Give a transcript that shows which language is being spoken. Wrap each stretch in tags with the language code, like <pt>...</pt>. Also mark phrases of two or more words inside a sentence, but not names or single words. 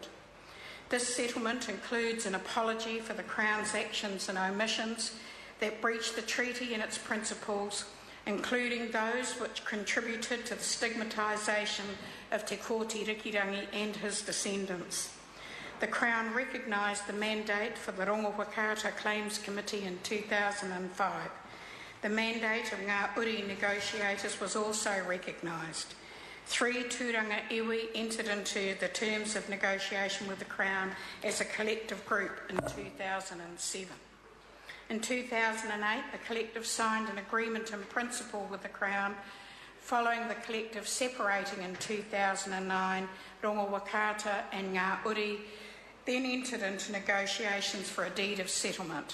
<en>This settlement includes an apology for the Crown's actions and omissions that breached the treaty and its principles, including those which contributed to the stigmatisation of Te Kōti Rikirangi and his descendants. The Crown recognised the mandate for the Rongowhakaata Claims Committee in 2005. The mandate of Ngā Uri negotiators was also recognised. 3 tūranga iwi entered into the terms of negotiation with the Crown as a collective group in 2007. In 2008, the collective signed an agreement in principle with the Crown. Following the collective separating in 2009, Rongowhakaata and Ngā Uri then entered into negotiations for a deed of settlement.</en>